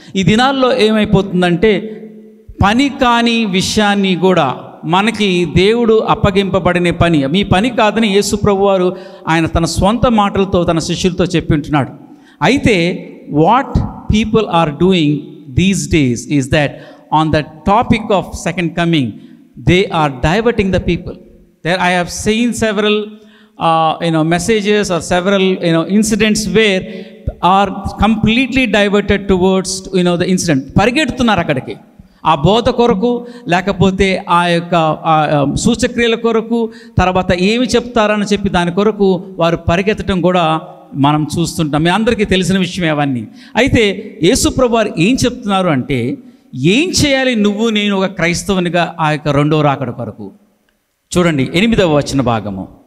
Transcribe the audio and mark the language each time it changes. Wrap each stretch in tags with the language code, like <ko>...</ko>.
<te>ఈ దినాల్లో ఏమైపోతుందంటే, పని కాని విషయాన్ని కూడా మనకి దేవుడు అప్పగింపబడిన పని, మీ పని కాదని యేసు ప్రభువారు ఆయన తన స్వంత మాటలతో తన శిష్యులతో చెప్పి ఉంటున్నాడు. అయితే</te> <en>What people are doing these days is that on the topic of second coming they are diverting the people. There I have seen several messages or several incidents where are completely diverted towards the incident.</en> <te>పరిగెడుతున్నారు అక్కడికి, ఆ బోధ కొరకు, లేకపోతే ఆ యొక్క సూచక్రియల కొరకు, తర్వాత ఏమి చెప్తారని చెప్పి దాని కొరకు వారు పరిగెత్తడం కూడా మనం చూస్తుంటాం. మీ అందరికీ తెలిసిన విషయమే అవన్నీ. అయితే యేసుప్రభు వారు ఏం చెప్తున్నారు అంటే, ఏం చేయాలి నువ్వు నేను ఒక క్రైస్తవునిగా ఆ యొక్క రెండో రాకడ కొరకు? చూడండి 8వ వచన భాగము.</te>